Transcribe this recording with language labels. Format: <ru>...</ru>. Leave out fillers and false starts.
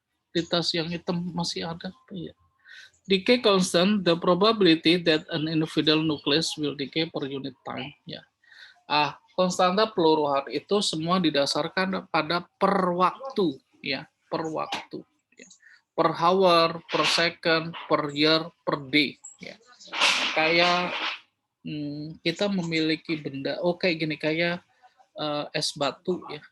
<id>Di tas yang hitam masih ada. Ya.</id> <en>Decay constant, the probability that an individual nucleus will decay per unit time. Ya.</en> <id>Konstanta peluruhan itu semua didasarkan pada per waktu, ya, per waktu, ya.</id> <en>Per hour, per second, per year, per day. Ya.</en> <id>Kayak kita memiliki benda, kayak gini, kayak es batu, ya.</id>